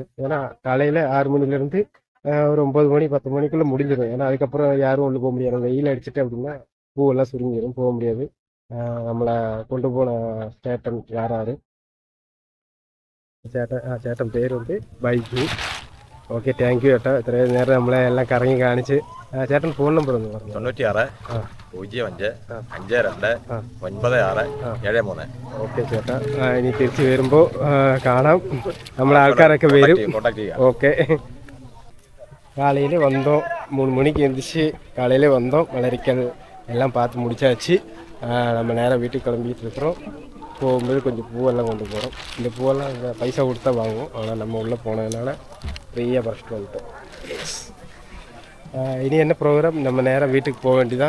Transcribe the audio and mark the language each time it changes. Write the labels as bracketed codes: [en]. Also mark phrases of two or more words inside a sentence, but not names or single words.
[ta] ஏன்னா காலையில் 6 மணிலேருந்து ஒரு 9 மணி 10 மணிக்குள்ளே முடிஞ்சிடும். ஏன்னா அதுக்கப்புறம் யாரும் ஒன்று போக முடியாது. வெயில் அடிச்சுட்டு அப்படின்னா பூவெல்லாம் சுருங்கிடும், போக முடியாது. நம்மளை கொண்டு போன சேட்டன் யாராரு சேட்டன் பேர் வந்து பைக்கு. ஓகே, தேங்க்யூ ചേട്ടാ. [ml] ഇത്രയും നേരം നമ്മളെ എല്ലാം കറങ്ങി കാണിച്ച്. ചേട്ടൻ ഫോൺ നമ്പർ ഒന്ന് പറഞ്ഞു. 96 05 52 96 73. ഓക്കെ ചേട്ടാ, ഇനി തിരിച്ച് വരുമ്പോൾ കാണാം. നമ്മളെ ആൾക്കാരൊക്കെ വരും. [ta] ஓகே, காலையில் வந்தோம் 3 மணிக்கு எழுந்திரிச்சு காலையில் வந்தோம். மலரிக்கல் எல்லாம் பார்த்து முடிச்சாச்சு. நம்ம நேராக வீட்டுக்கு கிளம்பிட்டு இருக்கிறோம். போகும்போது கொஞ்சம் பூவெல்லாம் கொண்டு போகிறோம். இந்த பூவெல்லாம் இங்கே பைசா கொடுத்தா வாங்குவோம். ஆனால் நம்ம உள்ளே போனதுனால ஃப்ரீயாக பறிச்சுட்டு வந்துட்டோம். இனி என்ன ப்ரோக்ராம், நம்ம நேராக வீட்டுக்கு போக வேண்டியதான்.